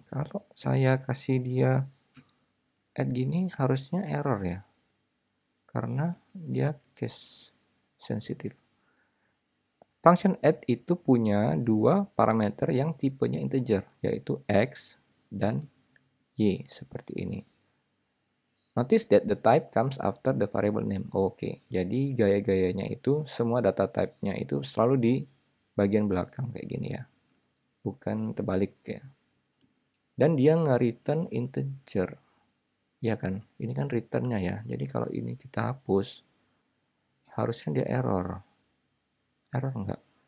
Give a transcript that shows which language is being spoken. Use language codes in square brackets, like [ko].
[id] Kalau saya kasih dia add gini harusnya error ya. Karena dia case sensitive. Function add itu punya dua parameter yang tipenya integer, yaitu x dan y, seperti ini. [en] Notice that the type comes after the variable name. [id] Oke, jadi gaya-gayanya itu semua data type-nya itu selalu di bagian belakang kayak gini ya. Bukan terbalik ya. Dan dia nge-return integer. Ya kan? Ini kan return-nya ya. Jadi kalau ini kita hapus, harusnya dia error. Error enggak?